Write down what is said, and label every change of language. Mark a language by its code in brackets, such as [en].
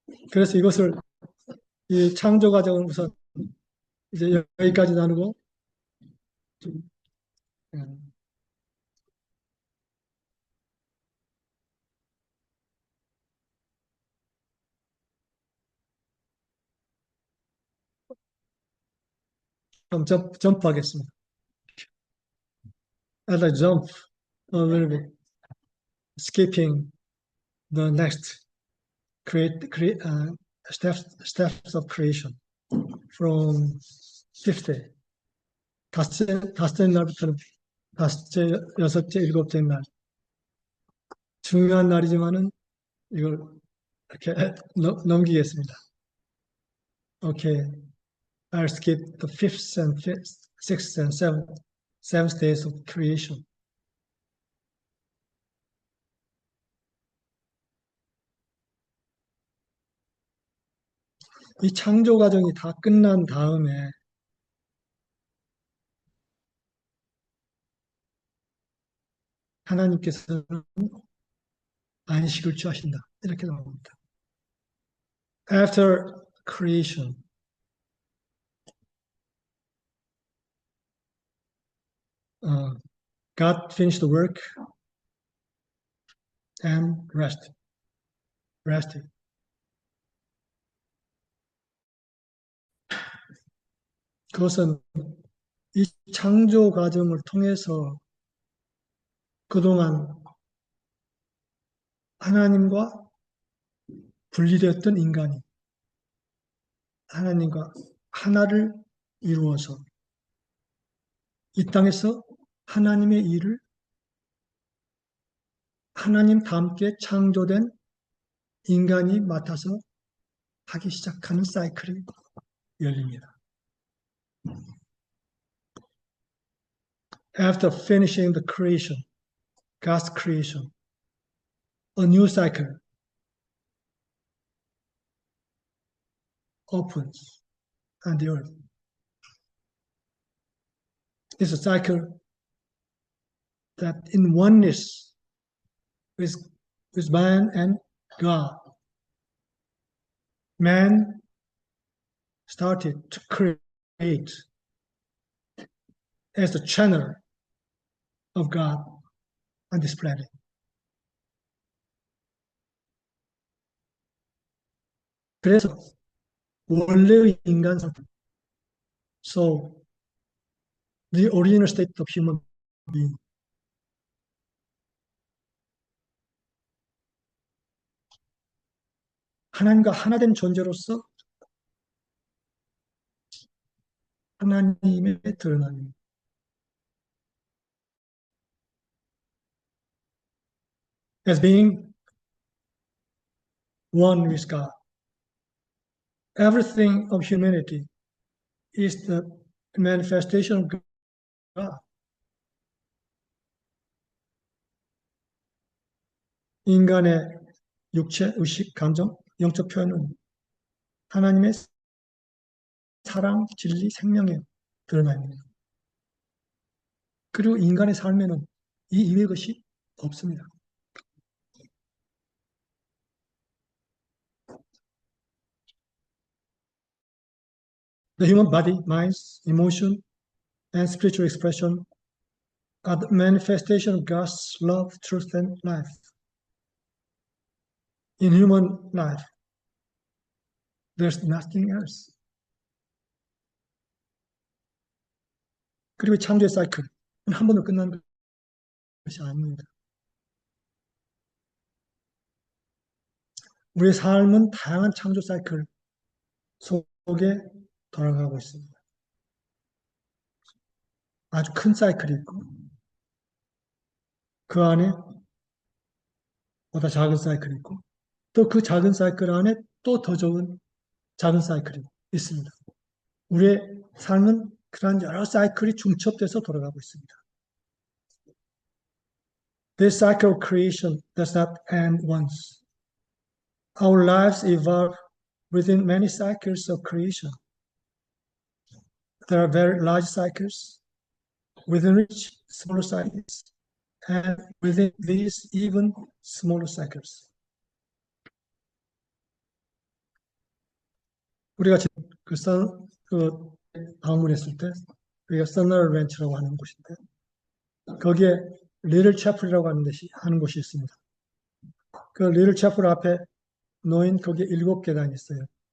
[ko] 그래서 이것을 이 창조 과정을 우선 이제 여기까지 나누고 좀, 음, 좀 점프하겠습니다. [en] As I jump a little bit, skipping the next create steps of creation from 50. [ko] 다섯째 날부터는 다섯째, 여섯째, 일곱째 날. 중요한 날이지만은 이걸 이렇게 넘기겠습니다. [en] Okay, I'll skip the fifth and sixth and seventh days of creation. [ko] 이 창조 과정이 다 끝난 다음에 하나님께서는 안식을 취하신다. 이렇게 나옵니다. [en] After creation, God finished the work and rested. [ko] 그것은 이 창조 과정을 통해서 그동안 하나님과 분리되었던 인간이 하나님과 하나를 이루어서 이 땅에서 하나님의 일을 하나님과 함께 창조된 인간이 맡아서 하기 시작하는 사이클이 열립니다. [en] After finishing the creation, God's creation, a new cycle opens on the earth. It's a cycle that in oneness with man and God, man started to create as the channel of God on this planet. [ko] 그래서 원래의 인간 상태, [en] so the original state of human being, [ko] 하나님과 하나된 존재로서 하나님의 드러남입니다. [en] As being one with God. Everything of humanity is the manifestation of God. [ko] 인간의 육체, 의식, 감정, 영적 표현은 하나님의 사랑, 진리, 생명에 드러납니다. 그리고 인간의 삶에는 이 이외의 것이 없습니다. [en] The human body, minds, emotion, and spiritual expression are the manifestation of God's love, truth, and life. In human life, there's nothing else. [ko] 그리고 창조의 사이클은 한 번으로 끝나는 것이 아닙니다. 우리의 삶은 다양한 창조 사이클 속에 돌아가고 있습니다. 아주 큰 사이클이 있고 그 안에 보다 작은 사이클이 있고 또 그 작은 사이클 안에 또 더 적은 작은 사이클이 있습니다. 우리의 삶은 그러한 여러 사이클이 중첩돼서 돌아가고 있습니다. [en] This cycle of creation does not end once. Our lives evolve within many cycles of creation. There are very large cycles, within which smaller cycles, and within these even smaller cycles. [ko] 우리가 지금 그 방문했을 때 우리가 서널 렌치라고 하는 곳인데 거기에 리틀 채플이라고 하는 곳이 있습니다. 그 리틀 채플 앞에 놓인 거기에 7계단이 있어요.